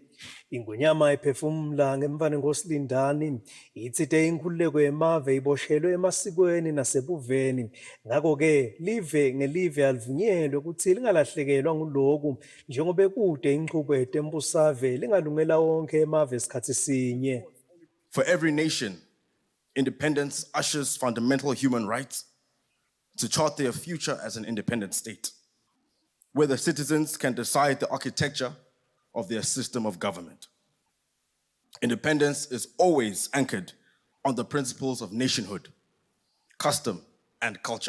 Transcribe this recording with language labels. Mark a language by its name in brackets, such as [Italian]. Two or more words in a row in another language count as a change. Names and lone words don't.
[Swati] Ingonyama iphefumula ngemva nenkosi Lindani, itsite inkhululeko yemave iboshelwe emasikweni nasebuveni. Ngako-ke live ngelive alivunyelwe ukuthi lingalahlekelwa nguloku njengoba kude inqubo yetembusave lingalungela wonke emave esikhathi sinye. [English] For every nation, independence ushers fundamental human rights to chart their future as an independent state, where the citizens can decide the architecture of their system of government. Independence is always anchored on the principles of nationhood, custom, and culture.